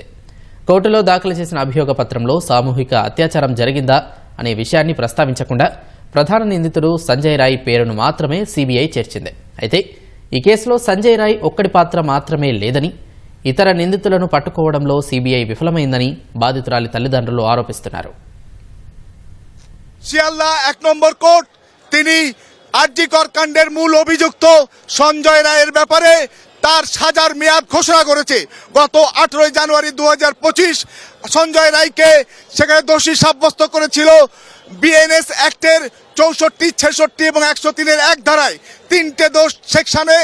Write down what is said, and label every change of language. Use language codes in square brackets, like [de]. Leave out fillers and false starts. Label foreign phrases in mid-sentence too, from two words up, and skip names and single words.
[te] కోర్టులో దాఖలు చేసిన అభియోగ పత్రంలో సామూహిక అత్యాచారం జరిగిందా అనే విషయాన్ని ప్రస్తావించకుండా ప్రధాన నిందితుడు సంజయ్ రాయ్ పేరును మాత్రమే సిబిఐ చేర్చింది. అయితే ఈ కేసులో సంజయ్ రాయ్ ఒక్కడి పాత్ర మాత్రమే లేదని, ఇతర నిందితులను పట్టుకోవడంలో సిబిఐ విఫలమైందని బాధితురాలి తల్లిదండ్రులు ఆరోపిస్తున్నారు. [bn] শিয়ালদা 1 নম্বর কোর্ট তিনি আরজিকর কাণ্ডের মূল অভিযুক্ত সঞ্জয় রায়ের ব্যাপারে তার সাজার মেয়াদ ঘোষণা করেছে। গত 18 জানুয়ারি 2025 সঞ্জয় রায়কে সেখানে দোষী সাব্যস্ত করেছিল বিএনএস অ্যাক্টের 64, 66 এবং 103-এর 1 ধারায় 3টে দোষ সেকশনে